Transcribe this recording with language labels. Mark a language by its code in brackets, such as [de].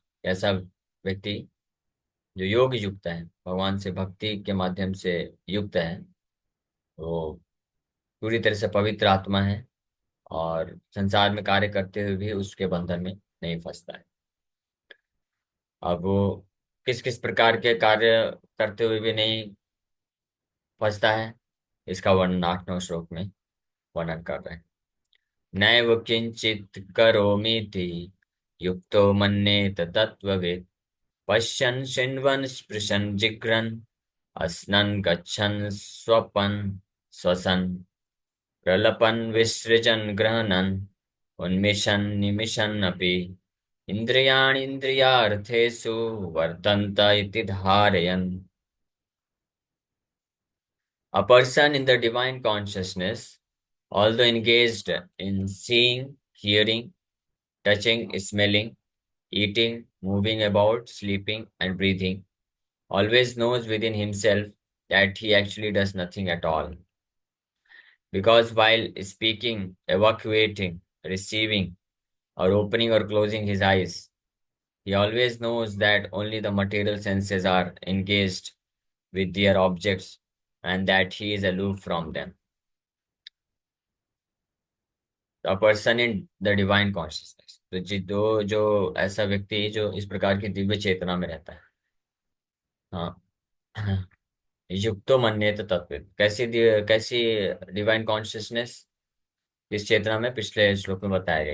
[hi] ऐसा व्यक्ति जो योग युक्त है, भगवान से भक्ति के माध्यम से युक्त है, वो पूरी तरह से पवित्र आत्मा है और संसार में कार्य करते हुए भी उसके बंधन में नहीं फंसता है। अब वो किस किस प्रकार के कार्य करते हुए भी नहीं फंसता है, इसका वर्णन 8वें श्लोक में वर्णन कर रहे हैं। [sa] नैव किंचित करोमीति युक्तो मन्येत तत्त्ववित् पश्यन् शृण्वन् स्पृशन् जिघ्रन् अस्नन् गच्छन् स्वपन् श्वसन् प्रलपन् विसृजन् गृह्णन् उन्मिषन् निमिषन् अपि इन्द्रियाणीन्द्रियार्थेषु वर्तन्त इति धारयन्। [en] A person in the divine consciousness, although engaged in seeing, hearing, touching, smelling, eating, moving about, sleeping, and breathing, always knows within himself that he actually does nothing at all. Because while speaking, evacuating, receiving, or opening or closing his eyes, he always knows that only the material senses are engaged with their objects and that he is aloof from them. A person in the divine consciousness, [hi] तो जो ऐसा व्यक्ति जो इस प्रकार की दिव्य चेतना में रहता है, हाँ, [sa] युक्तो मन्येत तत्व। [hi] कैसी डिवाइन कॉन्शियसनेस इस चेतना में पिछले श्लोक में बताया गया।